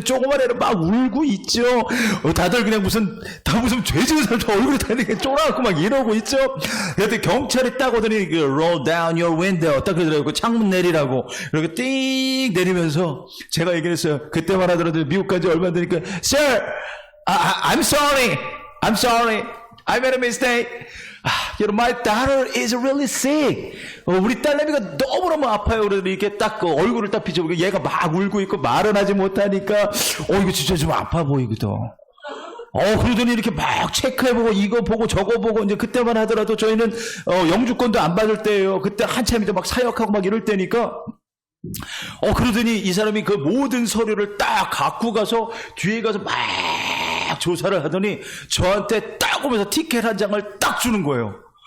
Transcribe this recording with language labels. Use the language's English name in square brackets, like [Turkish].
[Korean] 조그만 애는 막 울고 있죠. 다들 그냥 무슨 죄 지은 사람도 얼굴이 다 이렇게 쫄아갖고 막 이러고 있죠. 그때 경찰이 딱 오더니, [English] roll down your window. [Korean] 딱 그러더라고요. 창문 내리라고. 그리고 띵 내리면서 제가 얘기를 했어요. 그때만 하더라도 미국 간지 얼마 안 되니까, [English] Sir, I'm sorry. I'm sorry. I made a mistake. You know, my daughter is really sick. [Korean] 우리 딸내미가 너무너무 아파요. 그래서 이렇게 딱 얼굴을 딱 비춰보고 얘가 막 울고 있고 말은 하지 못하니까 이거 진짜 좀 아파 보이거든. 그러더니 이렇게 막 체크해보고 이거 보고 저거 보고 이제 그때만 하더라도 저희는 영주권도 안 받을 때예요. 그때 한참 이제 막 사역하고 막 이럴 때니까 그러더니 이 사람이 그 모든 서류를 딱 갖고 가서 뒤에 가서 막 조사를 하더니 저한테 딱 오면서 티켓 한 장을 딱 주는 거예요.